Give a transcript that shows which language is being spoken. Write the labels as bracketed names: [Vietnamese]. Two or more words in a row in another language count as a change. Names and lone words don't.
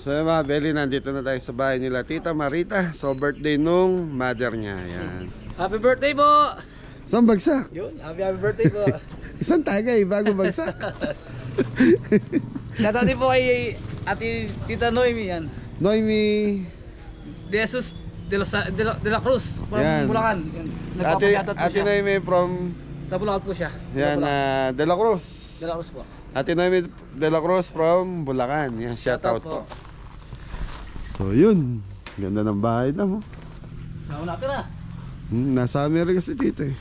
[Filipino] So yung mga Beli, nandito na tayo sa bahay nila Tita Marita. So birthday nung mother niya. Yan. [English] Happy birthday po! [Filipino] Saan bagsak? Yun, [English] happy birthday [Filipino] po. Isang tagay bago bagsak. Shoutout din po kay Ate Tita Noemi yan. Noemi. De Jesus de la Cruz from Yan. Bulacan. Yan. Ate Nagpapashoutout po siya. Noemi from Sa Bulacan po siya. yan, De La Cruz. De la Cruz po. Ate Noemi De La Cruz from Bulacan. Yan, shout out po. po. So yun. Ganda ng bahay na mo. Saan natin ah? Nasa Amerika si Tito eh.